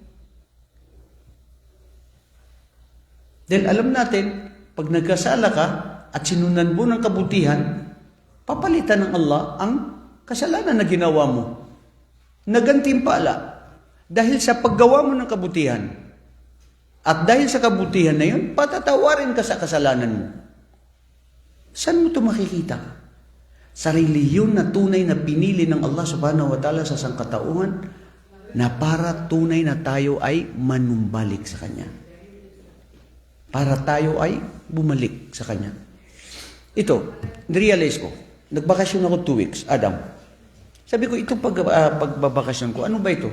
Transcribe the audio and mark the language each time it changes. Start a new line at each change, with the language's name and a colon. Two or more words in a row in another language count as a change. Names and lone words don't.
Filipino: Dahil alam natin, pag nagkasala ka at sinunan mo ng kabutihan, papalitan ng Allah ang kasalanan na ginawa mo. Nagantimpala. Dahil sa paggawa mo ng kabutihan. At dahil sa kabutihan na yun, patatawarin ka sa kasalanan mo. Saan mo ito makikita? Sa reliyon na tunay na pinili ng Allah
Arabic: سبحانه وتعالى
Filipino: sa sangkatauhan na para tunay na tayo ay manumbalik sa Kanya. Para tayo ay bumalik sa Kanya. Ito, narealize ko. Nagbakasyon ako 2 weeks, Adam. Sabi ko, itong pagbabakasyon ko, ano ba ito?